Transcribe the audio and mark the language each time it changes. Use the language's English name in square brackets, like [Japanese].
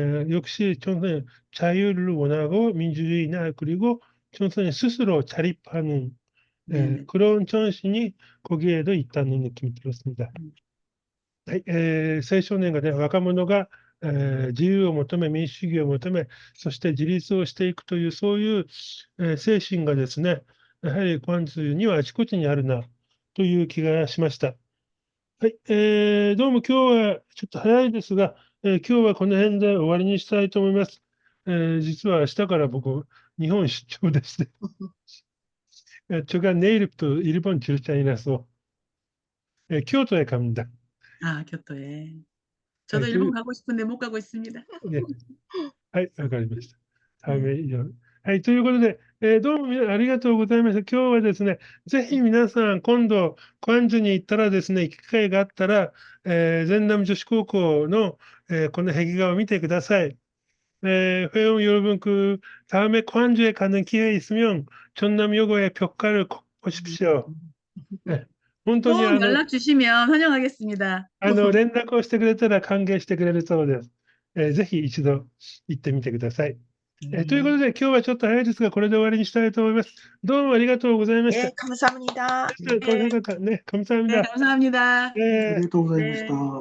[Korean] 역시 청소년 자유를 원하고 민주주의나 그리고 청소년 스스로 자립하는 네네. 그런 정신이 거기에도 있다는 느낌이 들었습니다. [Japanese] はい、青少年がね、若者が、自由を求め、民主主義を求め、そして自立をしていくという、そういう、精神がですね、やはり関中にはあちこちにあるな、という気がしました。はい、どうも今日はちょっと早いですが、今日はこの辺で終わりにしたいと思います。実は明日から僕、日本出張ですね。 [Korean] 제가 내일부터 일본 출장이라서 교토에 갑니다. 아, 교토에. [Japanese] は [Korean] 저도 [Japanese] い、 [Korean] 일본 가고 싶은데 못 가고 있습니다. [Japanese] はい、わかりました。ね以上。はい、ということで、どうもありがとうございました。今日はですね、ぜひ皆さん、今度、関中に行ったらですね、機会があったら、全南女子高校の、この壁画を見てください。 [Korean] 회원 여러분, 다음에 관주에 가는 기회 있으면 전남여고의 벽화를 꼭 보십시오. 네, [Japanese] 本当に [Korean] 꼭 연락 주시면 환영하겠습니다. [Japanese] 連絡をしてくれたら歓迎してくれるそうです。ぜひ一度行ってみてください。ということで、今日はちょっと早いですが、これで終わりにしたいと思います。どうもありがとうございました。 [Korean] 예, 감사합니다. 네, 감사합니다. 네, 감사합니다. [Japanese] ありがとうございました。